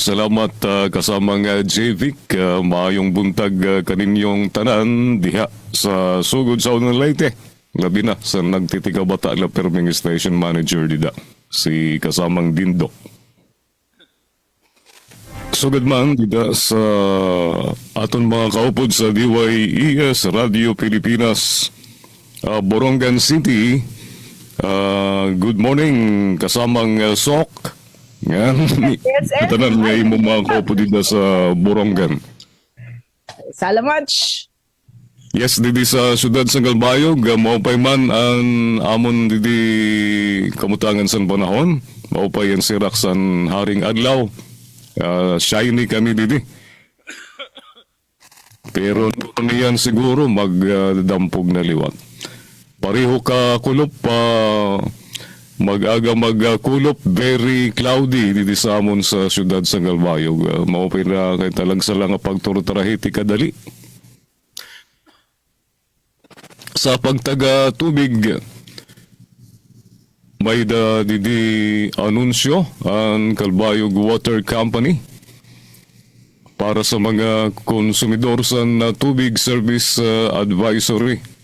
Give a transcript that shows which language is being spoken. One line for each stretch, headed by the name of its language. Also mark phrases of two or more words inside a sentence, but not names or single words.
Waray: Salamat kasamang JVIC.
Cebuano: Maayong buntag kaninyong tanan diha sa sugod sa unang Leyte.
Waray: Labi na sa nagtitigabata na perming station manager dida, si kasamang Dindo. Sugod man dida sa aton mga kaupod sa DYES Radio Pilipinas, Borongan City.
English: Good morning
Waray: kasamang Sok. Yan. Tanan nga imo mga kaupo dito sa Borongan. Salamat. Yes, didi sa syudad sa Galbayog, maupay man ang amon didi kamutangan sa panahon. Maupay ang sirak sa haring adlaw. Shiny kami didi. Pero niyan siguro magdampog na liwat. Pareho ka kulop pa mag-aga magkulop,
English: very cloudy
Waray: didi sa amon sa syudad sa Galbayog. Maupay na kay talagsa lang ang pagturutarahiti kadali. Sa pagtaga tubig, may didi anunsyo ang Galbayog Water Company para sa mga konsumidor sa tubig
English: service advisory.